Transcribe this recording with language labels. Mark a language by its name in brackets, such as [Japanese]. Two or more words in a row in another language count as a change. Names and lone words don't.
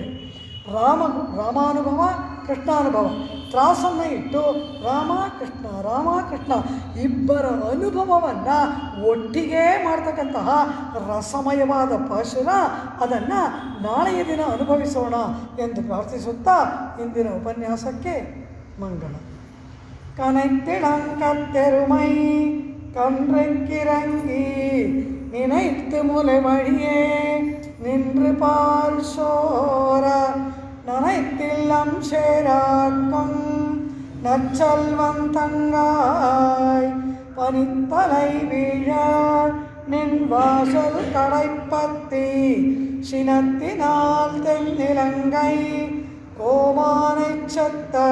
[Kannada] ರಾಮಾನುಭವ ಕೃಷ್ಣಾನುಭವ ತ್ರಾಸನ್ನು ಇಟ್ಟು ರಾಮ ಕೃಷ್ಣ ಇಬ್ಬರ ಅನುಭವವನ್ನು ಒಟ್ಟಿಗೆ ಮಾಡ್ತಕ್ಕಂತಹ ರಸಮಯವಾದ ಪಾಶುರ, ಅದನ್ನು ನಾಳೆಯ ದಿನ ಅನುಭವಿಸೋಣ ಎಂದು ಪ್ರಾರ್ಥಿಸುತ್ತಾ ಇಂದಿನ ಉಪನ್ಯಾಸಕ್ಕೆ ಮಂಗಳ. [Tamil] ಕನೆತ್ತಿಳಂಕತ್ತೆರುಮೈ கன்றைக்கிறங்கி நினைத்து முலை வழியே நின்று பால் சோர நனைத்தில்லம் சேராக்கும் நற்செல்வன் தங்காய் பனித்தலை வீழ நின் வாசல் கடைப்பத்தி சினத்தினால் தென்னிலங்கை கோமானைச் செத்த